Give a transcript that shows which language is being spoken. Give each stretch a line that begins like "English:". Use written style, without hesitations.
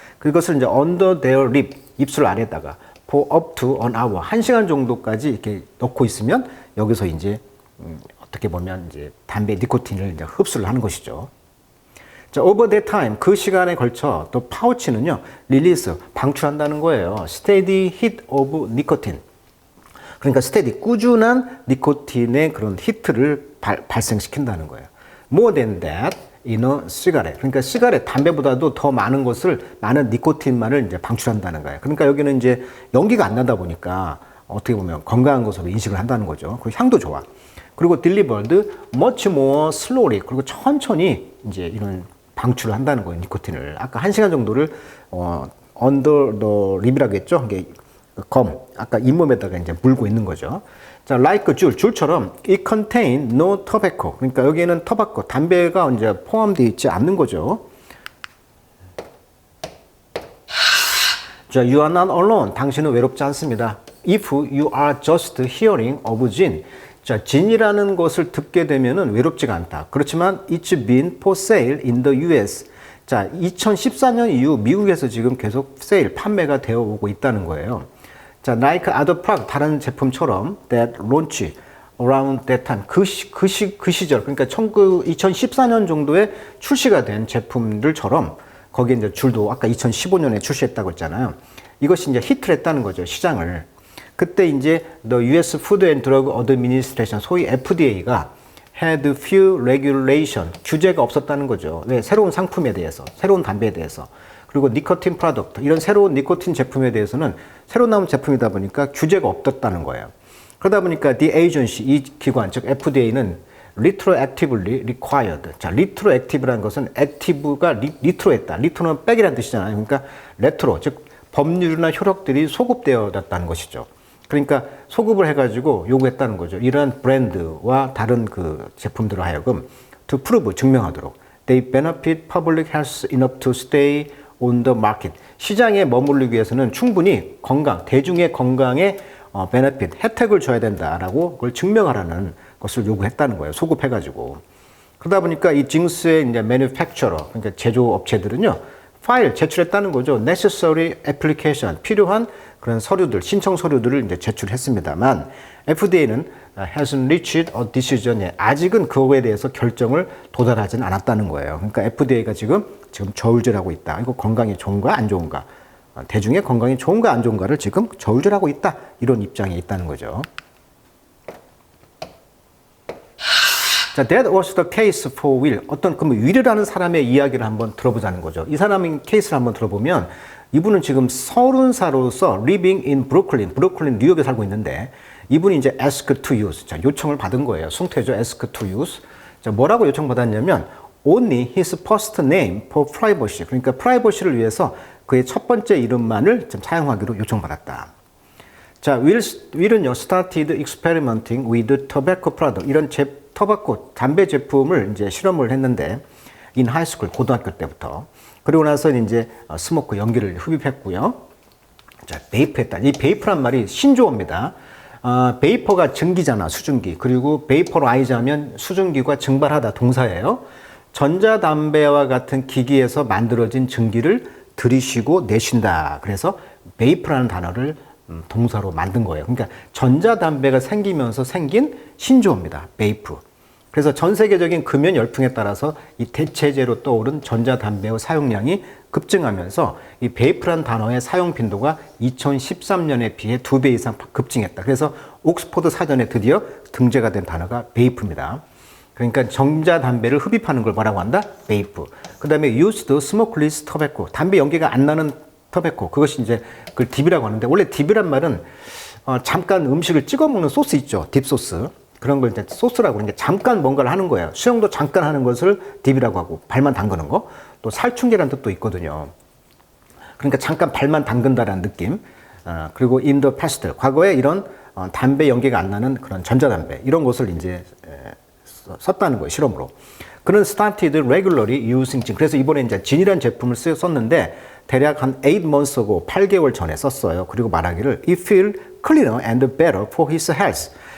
Korean: 그것을 이제
English: under their lip,
Korean: 입술 아래다가
English: for up to an hour,
Korean: 1시간 정도까지 이렇게 넣고 있으면 여기서 이제 어떻게 보면 이제 담배 니코틴을 이제 흡수를 하는 것이죠. 자,
English: over that time,
Korean: 그 시간에 걸쳐 또 파우치는요, 릴리스, 방출한다는 거예요.
English: steady hit of nicotine.
Korean: 그러니까 스테디, 꾸준한 니코틴의 그런 히트를 발생시킨다는 거예요.
English: More than that, in a cigarette.
Korean: 그러니까 시가렛, 담배보다도 더 많은 것을, 많은 니코틴만을 이제 방출한다는 거예요. 그러니까 여기는 이제 연기가 안 나다 보니까 어떻게 보면 건강한 것으로 인식을 한다는 거죠. 그리고 향도 좋아. 그리고
English: delivered much more slowly.
Korean: 그리고 천천히 이제 이런 방출을 한다는 거예요. 니코틴을. 아까 1시간 정도를,
English: under the lip
Korean: 이라고 했죠. 이게 검, 아까 잇몸에다가 이제 물고 있는 거죠.
English: 자, like 줄처럼 it contain no tobacco.
Korean: 그러니까 여기에는 터바코, 담배가 이제 포함되어 있지 않는 거죠.
English: 자, you are not alone.
Korean: 당신은 외롭지 않습니다.
English: If you are just hearing of gin.
Korean: 자, 진이라는 것을 듣게 되면은 외롭지가 않다. 그렇지만
English: it's been for sale in the US.
Korean: 자, 2014년 이후 미국에서 지금 계속 세일, 판매가 되어 오고 있다는 거예요. 자,
English: like other product,
Korean: 다른 제품처럼
English: that launch around that time,
Korean: 그 시절, 그러니까 2014년 정도에 출시가 된 제품들처럼 거기에 이제 줄도 아까 2015년에 출시했다고 했잖아요. 이것이 이제 히트를 했다는 거죠, 시장을. 그때 이제
English: the US Food and Drug Administration, 소위 FDA가 had few regulation,
Korean: 규제가 없었다는 거죠. 왜? 새로운 상품에 대해서, 새로운 담배에 대해서. 그리고 니코틴 프로덕트, 이런 새로운 니코틴 제품에 대해서는 새로 나온 제품이다 보니까 규제가 없었다는 거예요. 그러다 보니까
English: the agency,
Korean: 이 기관, 즉 FDA는
English: retroactively required.
Korean: 자, retroactive라는 것은 active가 리트로했다. 리트로는 백이라는 뜻이잖아요. 그러니까 레트로, 즉 법률이나 효력들이 소급되어졌다는 것이죠. 그러니까 소급을 해가지고 요구했다는 거죠. 이러한 브랜드와 다른 그 제품들을 하여금
English: to prove,
Korean: 증명하도록
English: they benefit public health enough to stay on the market.
Korean: 시장에 머물기 위해서는 충분히 건강, 대중의 건강에 benefit, 혜택을 줘야 된다라고 그걸 증명하라는 것을 요구했다는 거예요. 소급해가지고. 그러다 보니까 이 징스의 이제 manufacturer, 그러니까 제조업체들은요, 파일 제출했다는 거죠.
English: necessary application,
Korean: 필요한 그런 서류들, 신청 서류들을 이제 제출했습니다만, FDA는
English: hasn't reached a decision.
Korean: 아직은 그거에 대해서 결정을 도달하지는 않았다는 거예요. 그러니까 FDA가 지금 저울질하고 있다. 이거 건강이 좋은가 안 좋은가, 대중의 건강이 좋은가 안 좋은가를 지금 저울질하고 있다. 이런 입장이 있다는 거죠.
English: 자, that was the case for Will.
Korean: 어떤 그 윌이라는 사람의 이야기를 한번 들어보자는 거죠. 이 사람의 케이스를 한번 들어보면 이분은 지금 30살로서
English: living in Brooklyn,
Korean: 브루클린 뉴욕에 살고 있는데 이분이 이제
English: ask to use,
Korean: 자, 요청을 받은 거예요. 숭태죠.
English: ask to use. 자,
Korean: 뭐라고 요청받았냐면
English: only his first name for privacy.
Korean: 그러니까 프라이버시를 위해서 그의 첫 번째 이름만을 좀 사용하기로 요청받았다.
English: 자, 윌은요, started experimenting with tobacco product.
Korean: 이런 터바코, 담배 제품을 이제 실험을 했는데,
English: in high school,
Korean: 고등학교 때부터. 그리고 나서 이제 스모크, 연기를 흡입했고요. 자, 베이프했다. 이 베이프란 말이 신조어입니다. 베이퍼가 증기잖아, 수증기. 그리고 베이퍼라이즈 하면 수증기가 증발하다, 동사예요. 전자담배와 같은 기기에서 만들어진 증기를 들이쉬고 내쉰다. 그래서 베이프라는 단어를 동사로 만든 거예요. 그러니까 전자담배가 생기면서 생긴 신조어입니다. 베이프. 그래서 전 세계적인 금연 열풍에 따라서 이 대체제로 떠오른 전자담배의 사용량이 급증하면서 이 베이프라는 단어의 사용 빈도가 2013년에 비해 2배 이상 급증했다. 그래서 옥스퍼드 사전에 드디어 등재가 된 단어가 베이프입니다. 그러니까 전자담배를 흡입하는 걸 뭐라고 한다? 베이프. 그 다음에
English: used smokeless tobacco.
Korean: 담배 연기가 안 나는 터베코, 그것이 이제 그걸 딥이라고 하는데, 원래 딥이란 말은 잠깐 음식을 찍어 먹는 소스 있죠, 딥소스. 그런 걸 이제 소스라고 그러는데 잠깐 뭔가를 하는 거예요. 수영도 잠깐 하는 것을 딥이라고 하고, 발만 담그는 거. 또 살충제라는 뜻도 있거든요. 그러니까 잠깐 발만 담근다라는 느낌. 그리고
English: in the past,
Korean: 과거에 이런 담배 연기가 안 나는 그런 전자담배, 이런 것을 이제 썼다는 거예요, 실험으로. 그는
English: started regularly using gin.
Korean: 그래서 이번에 이제 진이라는 제품을 썼는데 대략 한
English: 8 months ago,
Korean: 8개월 전에 썼어요. 그리고 말하기를
English: it feel cleaner and better for his health.